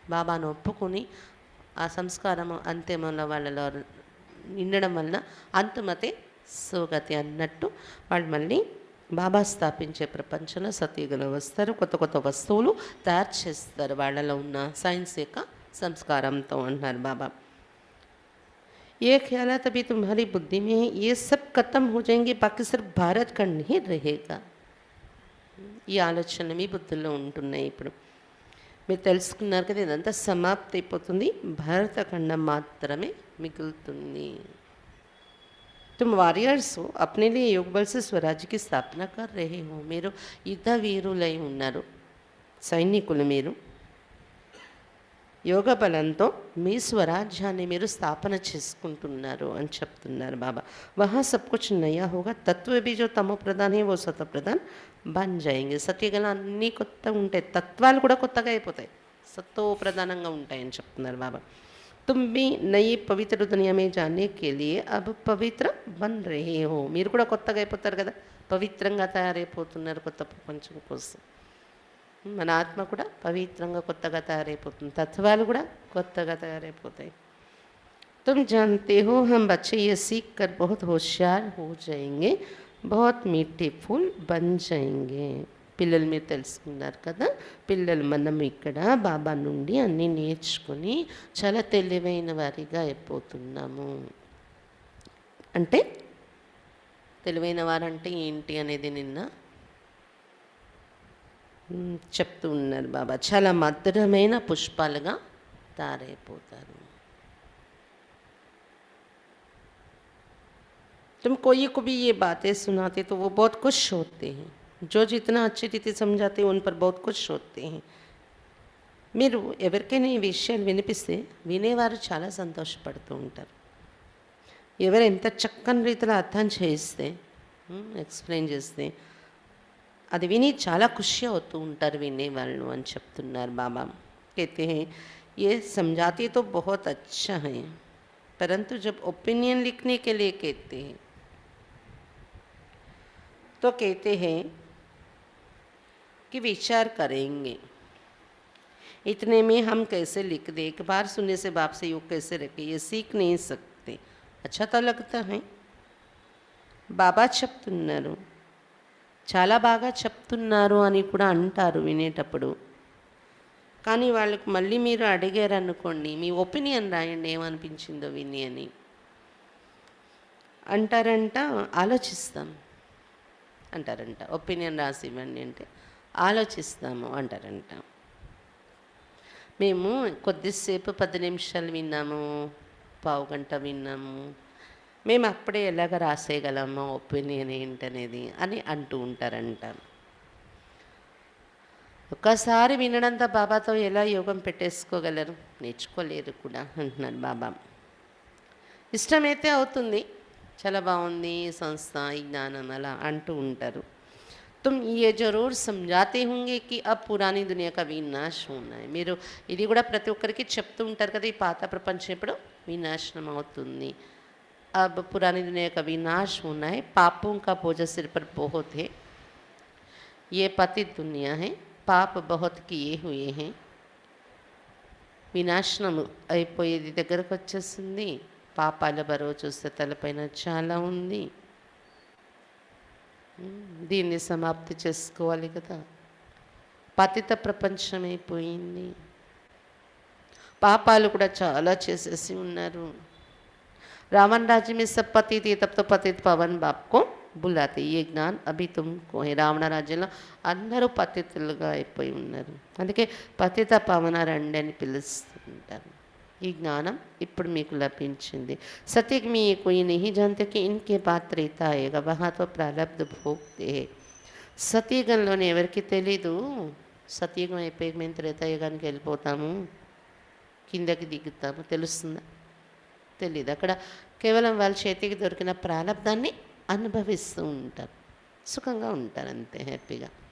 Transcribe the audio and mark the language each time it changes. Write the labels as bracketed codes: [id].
[te] బాబాను ఒప్పుకొని ఆ సంస్కారము అంత్యముల వాళ్ళలో నిండడం వలన అంతమతే సోగతి అన్నట్టు వాళ్ళు మళ్ళీ బాబా స్థాపించే ప్రపంచంలో సతీగలో వస్తారు. కొత్త వస్తువులు తయారు చేస్తారు వాళ్ళలో ఉన్న సైన్స్ యొక్క సంస్కారంతో అంటున్నారు బాబా. [hi] ये ख्यालात अभी तुम्हारी बुद्धि में है, ये सब खत्म हो जाएंगे, बाकी सिर्फ भारत खंड ही रहेगा. [te] ఈ ఆలోచనలు మీ బుద్ధుల్లో ఉంటున్నాయి. ఇప్పుడు మీరు తెలుసుకున్నారు కదా, ఇదంతా సమాప్తి అయిపోతుంది, భారతఖండం మాత్రమే మిగులుతుంది. [hi] तुम వారియర్స్ हो, अपने लिए योग बल से स्वराज्य की स्थापना कर रहे हो. [te] మీరు యుద్ధ వీరులై ఉన్నారు, సైనికులు. మీరు యోగ బలంతో మీ స్వరాజ్యాన్ని మీరు స్థాపన చేసుకుంటున్నారు అని చెప్తున్నారు బాబా. [hi] వహా సబ్ కుచ్ నయా హోగా, తత్వ भी जो तमो प्रधान है वो सतो प्रधान बन जाएंगे. [te] సత్యగల అన్నీ కొత్తగా ఉంటాయి, తత్వాలు కూడా కొత్తగా అయిపోతాయి, సత్తో ప్రధానంగా ఉంటాయని చెప్తున్నారు బాబా. [hi] तुम भी नई पवित्र दुनिया में जाने के लिए अब पवित्र बन रहे हो. [te] మీరు కూడా కొత్తగా అయిపోతారు కదా, పవిత్రంగా తయారైపోతున్నారు కొత్త ప్రపంచం కోసం. మన ఆత్మ కూడా పవిత్రంగా కొత్తగా తయారైపోతుంది, తత్వాలు కూడా కొత్తగా తయారైపోతాయి. [hi] तुम जानते हो हम बच्चे ये सीख कर बहुत होशियार हो जाएंगे, बहुत मीठे फूल बन जाएंगे. [te] పిల్లలు మీరు తెలుసుకున్నారు కదా, పిల్లలు మనం ఇక్కడ బాబా నుండి అన్నీ నేర్చుకొని చాలా తెలివైన వారిగా అయిపోతున్నాము. అంటే తెలివైన వారంటే ఏంటి అనేది నిన్న చెప్తూ ఉన్నారు బాబా. చాలా మధురమైన పుష్పాలుగా తయారైపోతారు. [hi] तुम कोई को भी ये बातें सुनाते तो वो बहुत खुश होते हैं. जो जितना अच्छी रीति समझाते उन पर बहुत खुश होते हैं. [te] మీరు ఎవరికైనా ఈ విషయాలు వినిపిస్తే వినేవారు చాలా సంతోషపడుతూ ఉంటారు. ఎవరు ఎంత చక్కని రీతిలో అర్థం చేయిస్తే, ఎక్స్ప్లెయిన్ చేస్తే అది విని చాలా ఖుషి అవుతూ ఉంటారు వినేవాళ్ళు అని చెప్తున్నారు బాబా. [hi] कहते हैं ये समझाते तो बहुत अच्छा है, परंतु जब ओपिनियन लिखने के लिए कहते हैं तो कहते हैं कि विचार करेंगे. इतने में हम कैसे लिख दें, एक बार सुनने से बाप से योग कैसे रखें, ये सीख नहीं सकते. अच्छा तो लगता है. [te] బాబా చెప్తున్నారు, చాలా బాగా చెప్తున్నారు అని కూడా అంటారు వినేటప్పుడు. కానీ వాళ్ళకు మళ్ళీ మీరు అడిగారు అనుకోండి, మీ ఒపీనియన్ రాయండి ఏమనిపించిందో విని అని. అంటారంట, ఆలోచిస్తాం అంటారంట. ఒపీనియన్ రాసి ఇవ్వండి అంటే ఆలోచిస్తాము అంటారంట. మేము కొద్దిసేపు 10 నిమిషాలు విన్నాము, పావుగంట విన్నాము, మేము అప్పుడే ఎలాగ రాసేయగలమో ఒపీనియన్ ఏంటనేది అని అంటూ ఉంటారంట. ఒక్కసారి వినడంతో బాబాతో ఎలా యోగం పెట్టేసుకోగలరు? నేర్చుకోలేరు కూడా అంటున్నారు బాబా. ఇష్టమైతే అవుతుంది, చాలా బాగుంది ఈ సంస్థ, ఈ జ్ఞానం అలా అంటూ ఉంటారు. [hi] तुम ये जरूर समझाते होंगे कि अब पुरानी दुनिया का विनाश होना है. [te] మీరు ఇది కూడా ప్రతి ఒక్కరికి చెప్తూ ఉంటారు కదా, ఈ పాత ప్రపంచం ఎప్పుడు వినాశనం అవుతుంది. [hi] अब पुरानी दुनिया का विनाश होना है, पापों का बोझ सिर पर बहुत है, ये पतित दुनिया है, పాప बहुत किए हुए हैं. [te] వినాశనం అయిపోయేది దగ్గరకు వచ్చేసింది, పాపాల బరువు చూస్తే తలపైన చాలా ఉంది. దీన్ని సమాప్తి చేసుకోవాలి కదా. పతిత ప్రపంచం అయిపోయింది, పాపాలు కూడా చాలా చేసేసి ఉన్నారు. [hi] రావణ राज्य में सब पति थे, तब तो पतित पवन बाप को बुलाते, ये ज्ञान अभी तुमको है. [te] రావణ రాజ్యంలో అందరూ పతితులుగా అయిపోయి ఉన్నారు, అందుకే పతిత పవన రండి అని పిలుస్తుంటారు. ఈ జ్ఞానం ఇప్పుడు మీకు లభించింది. [hi] సత్యకి మీ कोई नहीं जानते कि इनके बाद त्रेता आएगा, वहाँ तो प्रारब्ध भोगते हैं. [te] సతీయుగంలోనే ఎవరికి తెలీదు, సతీయుగం అయిపోయి మేము త్రేతాయుగానికి వెళ్ళిపోతాము, కిందకి దిగుతాము, తెలుస్తుందా? తెలీదు. అక్కడ కేవలం వాళ్ళ చేతికి దొరికిన ప్రారంధాన్ని అనుభవిస్తూ ఉంటారు, సుఖంగా ఉంటారు, అంతే హ్యాపీగా.